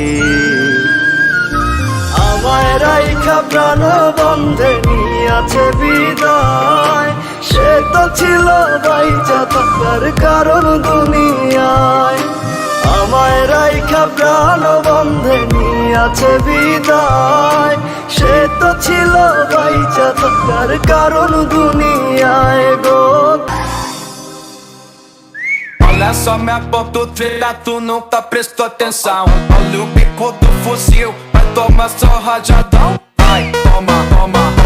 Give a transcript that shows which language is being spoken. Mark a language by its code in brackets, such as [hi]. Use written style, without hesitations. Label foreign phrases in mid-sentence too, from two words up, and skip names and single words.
[bn] আমায় রাইখা প্রাণ বন্ধে নিয়াছে বিদায়, সে তো ছিল বাইচা থাকার কারণ দুনিয়ায়। আমায় রাইখা প্রাণ বন্ধে নিয়াছে বিদায়, সে তো ছিল বাইচা থাকার কারণ দুনিয়ায় গো। [pt] Olha só minha pontueira, tu nunca prestou atenção. Olha o bico do fuzil, vai tomar só rajadão. Vai, toma, toma.